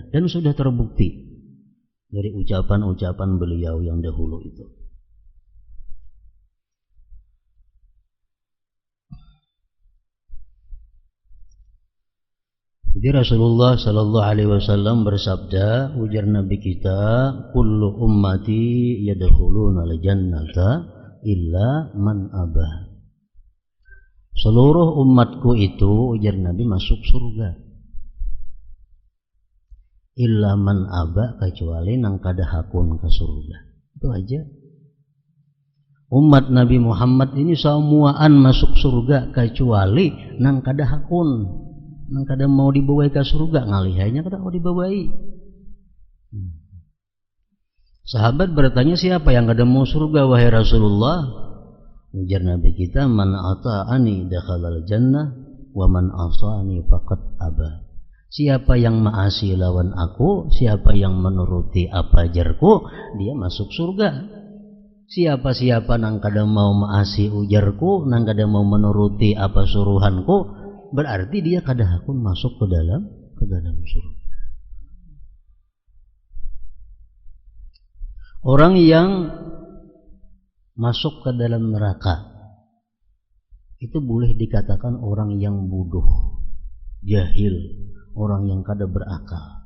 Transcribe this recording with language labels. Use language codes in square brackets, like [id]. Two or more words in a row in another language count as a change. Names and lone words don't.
[id] Dan sudah terbukti dari ucapan-ucapan beliau yang dahulu itu. [bjn] Jadi Rasulullah [ar] صلى الله عليه وسلم [bjn] bersabda, ujar Nabi kita, [ar] كل أمتي يدخلون الجنة إلا من أبى. [bjn] Seluruh umatku itu, ujar Nabi, masuk surga. [ar] إلا من أبى, [bjn] kecuali nang kada hakun ke surga. Itu aja. Umat Nabi Muhammad ini semuaan masuk surga kecuali nang kada hakun. Nang kada mau dibawai ke surga, ngalihainya kada mau dibawai. Sahabat bertanya, siapa yang kada mau surga wahai Rasulullah? Ujar Nabi kita, [ar] من أطاعني دخل الجنة ومن عصاني فقد أبى. [bjn] Siapa yang maasi lawan aku, siapa yang menuruti apa ajarku, dia masuk surga. Siapa-siapa nang kada mau maasi ujarku, nang kada mau menuruti apa suruhanku, berarti dia kada hakun masuk ke dalam surga. Orang yang masuk ke dalam neraka itu boleh dikatakan orang yang bodoh, jahil, orang yang kada berakal.